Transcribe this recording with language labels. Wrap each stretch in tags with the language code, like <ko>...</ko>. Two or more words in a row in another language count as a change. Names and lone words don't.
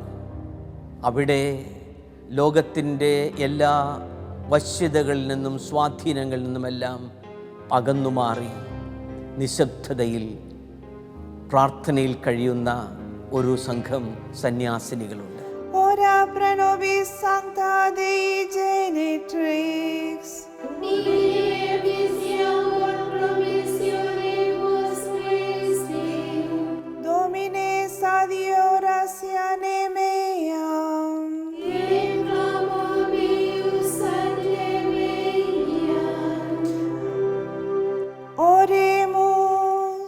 <ml>അവിടെ ലോകത്തിൻ്റെ എല്ലാ വശ്യതകളിൽ നിന്നും സ്വാധീനങ്ങളിൽ നിന്നുമെല്ലാം അകന്നുമാറി നിശബ്ദതയിൽ പ്രാർത്ഥനയിൽ കഴിയുന്ന ഒരു സംഘം സന്യാസിനികളുണ്ട്.</ml> <la>Ora pro nobis sancta Dei genitrix, Domine sadio ratione meam, Oremus.</la>